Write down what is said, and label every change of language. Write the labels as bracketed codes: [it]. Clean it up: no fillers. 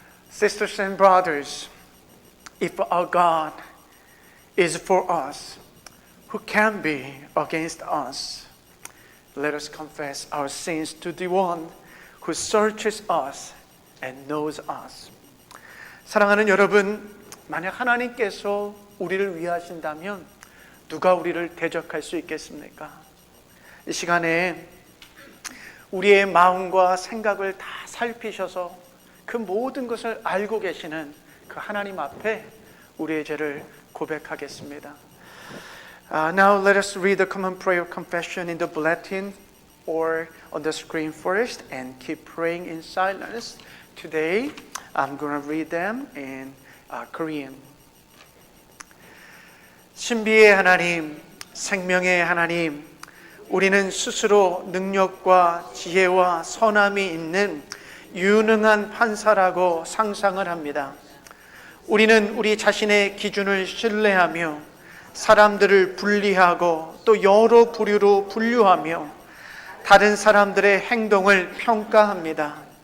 [en] sisters and brothers, if our God is for us, who can be against us? Let us confess our sins to the one who searches us and knows us. [ko] 사랑하는 여러분, 만약 하나님께서 우리를 위하신다면 누가 우리를 대적할 수 있겠습니까? 이 시간에 우리의 마음과 생각을 다 살피셔서 그 모든 것을 알고 계시는 그 하나님 앞에 우리의 죄를 고백하겠습니다. [en] Now let us read the common prayer confession in the bulletin or on the screen first and keep praying in silence. Today I'm going to read them in Korean. [ko] 신비의 하나님, 생명의 하나님, 우리는 스스로 능력과 지혜와 선함이 있는 유능한 판사라고 상상을 합니다. 우리는 우리 자신의 기준을 신뢰하며 사람들을 분리하고 또 여러 부류로 분류하며 다른 사람들의 행동을 평가합니다.